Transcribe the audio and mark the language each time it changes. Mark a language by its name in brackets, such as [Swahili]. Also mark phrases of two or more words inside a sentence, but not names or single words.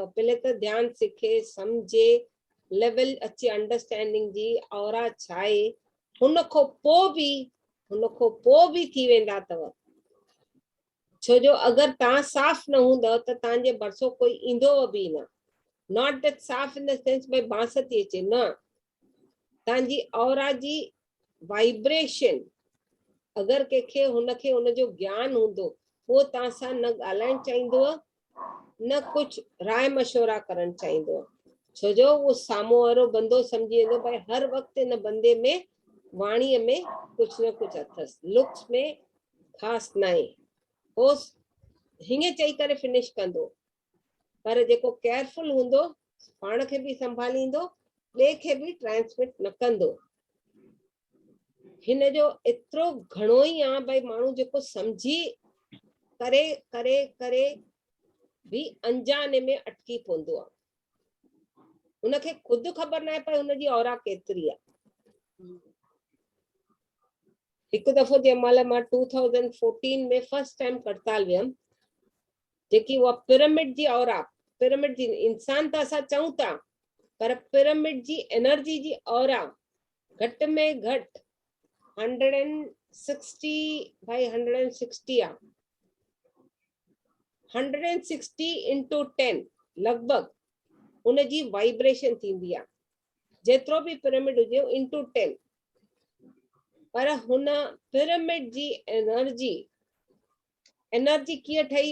[Sindhi] पहले त ध्यानु सिखे, सम्झे, लेवल अचे अंडरस्टैंडिंग जी, ऑरा छा आहे, हुन खां पोइ बि थी वेंदा अथव। छो जो अगर तव्हां साफ़ न हूंदव त तव्हांजे भरिसो कोई ईंदो बि न। [English] not that [Sindhi] साफ़ [English] in the sense [Sindhi] भई बांस थी अचे, न, तव्हांजी ऑरा जी वाइब्रेशन, अगर कंहिंखे हुनखे हुनजो ज्ञान हूंदो, उहो तव्हां सां न ॻाल्हाइण चाहींदो, न कुझु राय मशवरा करणु चाहींदो। छो जो उहो साम्हूं वारो बंदो सम्झी वेंदो भई हर वक़्तु हिन बंदे में वाणीअ में कुझु न कुझु अथसि, लुक्स में ख़ासि न आहे, हो हीअं चई करे फिनिश कंदो। पर जेको केयरफुल हूंदो, पाण खे बि संभालींदो, ॿिए खे बि ट्रांसमिट न कंदो। हिन जो एतिरो घणो ई आहे भई माण्हू जेको सम्झी करे करे करे भी अनजाने में अटकी पवंदो आहे। उनखे खुदि ख़बर न आहे पर हुनजी ऑरा केतिरी आहे। हिकु दफ़ो जंहिं महिल मां 2014 में [English] first time [Sindhi] करताल वियमि, जेकी उहा पिरामिड जी ऑरा, पिरामिड जी इंसान त असां चऊं था, पर पिरामिड जी एनर्जी जी ऑरा घटि में घटि 160 भाई 160 आहे, 160 into 10 लगभग उनजी वाइब्रेशन थींदी आहे। जेतिरो भी पिरामिड हुजे into 10, पर हुन पिरामिड जी एनर्जी कीअं ठही?